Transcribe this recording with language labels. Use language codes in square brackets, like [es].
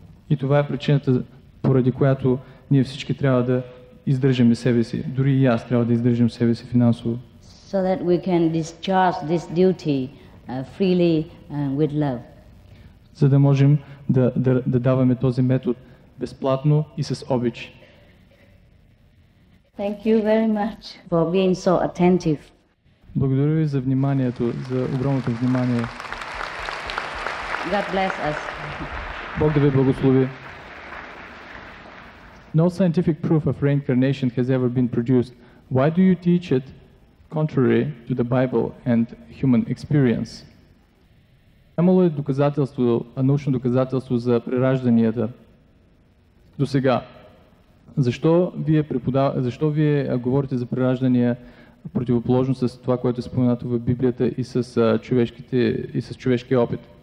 [bg] И това е причината, поради която ние всички трябва да издържаме себе си. Дори и аз трябва да издържам себе си финансово. [en] So that we can discharge this duty freely and with love. [bg] За да можем да даваме този метод безплатно и с обич. [en] Thank you very much for being so attentive. [bg] Благодаря ви за вниманието, за огромното внимание. [en] God bless us. [bg] Бог да ви благослови. [en] No scientific proof of reincarnation has ever been produced. Why do you teach it contrary to the Bible and human experience? [bg] Нямало е научно доказателство за преражданията до сега. защо вие говорите за прераждания противоположно с това, което е споменато в Библията и с човешкия опит?